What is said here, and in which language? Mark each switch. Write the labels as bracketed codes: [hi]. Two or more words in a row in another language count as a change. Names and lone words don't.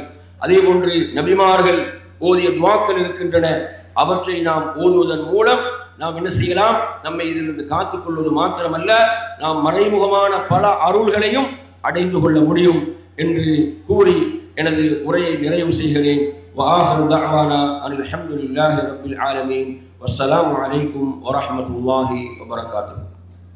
[ta] அதே போன்று நபிமார்கள் ஓதிய துஆக்கள் இருக்கின்றன. அவற்றை நாம் ஓதுவதன் மூலம் நாம் என்ன செய்யலாம், நம்மை இதிலிருந்து காத்துக்கொள்வது மாத்திரமல்ல, நாம் மறைமுகமான பல அருள்களையும் அடைந்து கொள்ள முடியும் என்று கூறி எனது உரையை நிறைவு செய்கிறேன். [ar] وآخر دعوانا أن الحمد لله رب العالمين والسلام عليكم ورحمة الله وبركاته.